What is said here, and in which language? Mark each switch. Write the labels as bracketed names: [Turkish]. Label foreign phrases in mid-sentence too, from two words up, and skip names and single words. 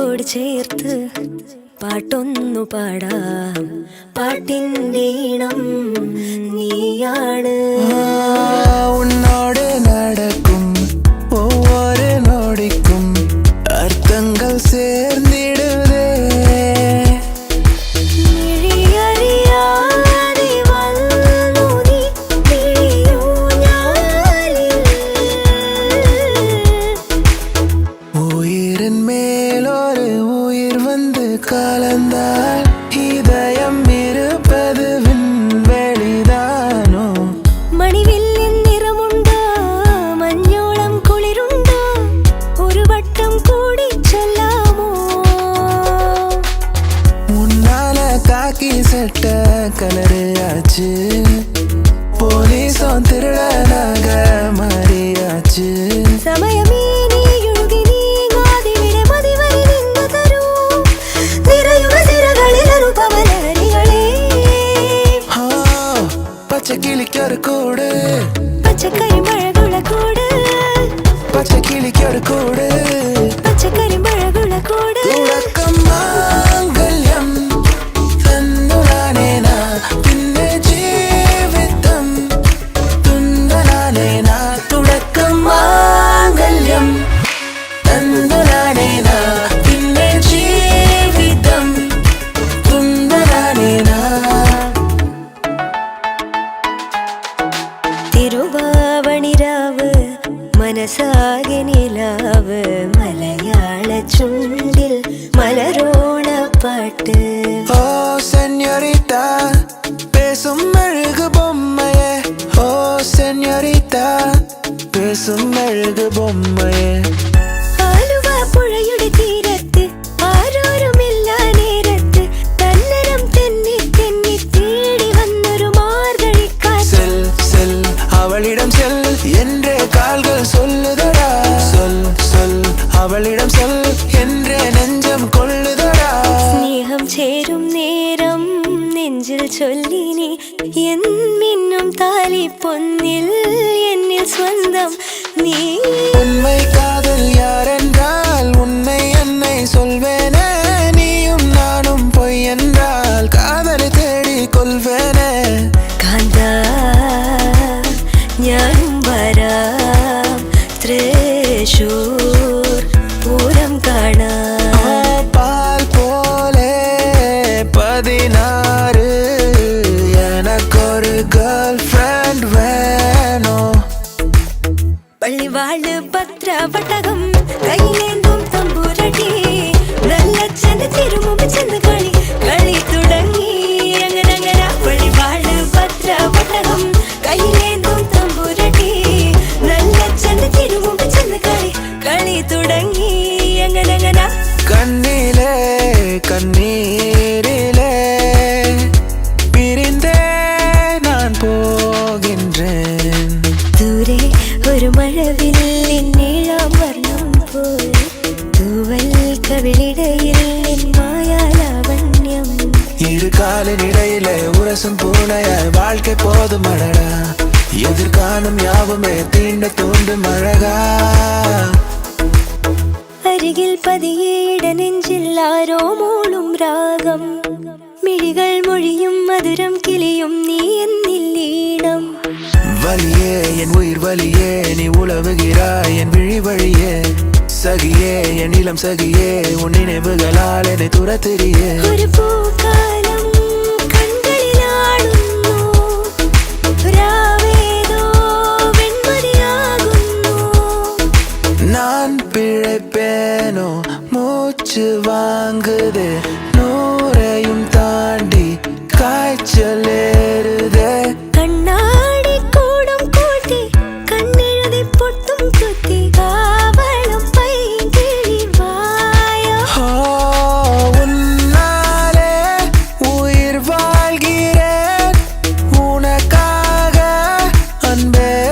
[Malayalam] ചേർത്ത് പാട്ടൊന്നു പാടാം പാട്ടിൻ്റെ ഈണം നീയാണ് [Tamil] உன்னோடு நடக்கும் ஒவ்வொரு நொடிக்கும் அர்த்தங்கள் சேர்ந்திடுதே [Malayalam] മിഴിയറിയാതെ വന്നു നീ മിഴിയൂഞ്ഞാലിൽ. [Tamil] உயிரின் மேலொரு உயிர் வந்து கலந்தால் இதயம் இருப்பது விண்வெளிதானோ [Malayalam] മണിവില്ലിൻ നിറമുണ്ടോ മഞ്ഞോളം കുളിരുണ്ടോ ഒരു വട്ടം കൂടി ചൊല്ലാമോ [Tamil] முன்னால காக்கி சட்ட கலரு ஆச்சு போலீஸும் திருடனாக மாறியாச்சு [Malayalam] സമയമേ നീ ഒഴുകി നീങ്ങാതിവിടെ മതിവരെ നിന്നു തരൂ നിറയുക സിരകളിലൊരു പവനരികളെ [Tamil] ஆ, பச்சை கிளிக்கொரு கூடு [Malayalam] പച്ചക്കരിമ്പഴകുള കൂട് [Tamil] பச்சை கிளிக்கொரு கூடு [Malayalam] പച്ചക്കരിമ്പഴകുള കൂട് തുടക്കം മാംഗല്യം തന്നുലാനേനാ പിന്നെ ജീവിതം തുന്നലാനേനാ തുടക്കം മാംഗല്യം തന്നുലാനേനാ പിന്നെ ജീവിതം തുന്നലാനേനാ തിരുവാവണിരാവ് മനസ്സാകെ നിലാവ് മലയാള ചുണ്ടിൽ മലരോണപ്പാട്ട് [Tamil] ഓ സെഞ്ഞോറിറ്റാ பேசும் அழகு பொம்மையே ஓ செഞ്ഞോറിറ്റാ பேசும் அழகு பொம்மையே [Malayalam] ആലുവ പുഴയുടെ തീരത്ത് ആരോരുമില്ല നേരത്ത് തന്നരം തെന്നി തെന്നി തേടി വന്നൊരു മാർഗഴിക്കാറ്റ് [Tamil] செல் செல் அவளிடம் செல் என்றே கால்கள் சொல்லுதடா சொல் சொல் அவளிடம் சொல் என்றே நெஞ்சம் கொள்ளுதடா [Malayalam] സ്നേഹം ചേരും നേരം നെഞ്ചിൽ ചൊല്ലിനി എന്നിന്നും താലി പൊന്നിൽ എന്നിൽ സ്വന്തം നീ [Tamil] உண்மை காதல் யாரென்றால் உன்னை என்னை சொல்வேனே நீயும் நானும் பொய் என்றால் காதலை தேடி கொள்வேனே [Malayalam] കാന്ത ഞാനും വരാം തൃശൂർ പൂരം കാണാം [Tamil] பால் போலே 16 எனக்கொரு [English] girl friend [Tamil] வேணும் [Malayalam] പള്ളിവാള് ഭദ്രവട്ടകം കയ്യിലേന്തും തമ്പുരടി നല്ല ചെന്ന് തിരുമുമ്പ് ചെന്ന് കളി കളി തുടങ്ങി അങ്ങനെ അങ്ങനെ പള്ളിവാള് ഭദ്രവട്ടകം കയ്യിലേന്തും തമ്പുരടി നല്ല ചെന്ന് തിരുമുമ്പ് ചെന്ന് കളി കളി തുടങ്ങി അങ്ങനെ അങ്ങനെ [Tamil] கண்ணிலே கண்ணீரிலே பிரிந்தே நான் போகின்றேன் [Malayalam] ദൂരെ ഒരു മഴവില്ലിൻ നീളം വർണ്ണം പോൽ തൂവൽ കവിളിടയിൽ നിൻ മായാലാവണ്യം [Tamil] இரு காலின் இடையிலே உரசும் பூனையாய் வாழ்க்கை போதும் அழகா எதிர்காணும் யாவுமே தீண்ட தூண்டும் அழகா [Malayalam] അരികിൽ പതിയേട നെഞ്ചിൽ ആരോ മൂളും രാഗം മിഴികൾ മൊഴിയും മധുരം കിളിയും നീ എന്നില്ലീണം [Tamil] வலியே என் உயிர் வலியே நீ உலவுகிறாய் என் விழி வழியே சகியே என் இளம் சகியே உன் நினைவுகளால் என்னை துரத்திரியே [Malayalam] ഒരു പൂക്കാലം കൺകളിലാടുന്നു രാവേതോ വെൺമതിയാകുന്നു [Tamil] நான் பிழைப்பேனோ மூச்சு வாங்குது நூறையும் தாண்டி காய்ச்சல் ஏறுதே [Malayalam] കണ്ണാടി കൂടും കൂട്ടി കണ്ണെഴുതി പൊട്ടും കുത്തി കാവളം പൈകിഴി വായോ [Tamil] ஓ, உன்னாலே உயிர் வாழ்கிறேன் உனக்காக அன்பே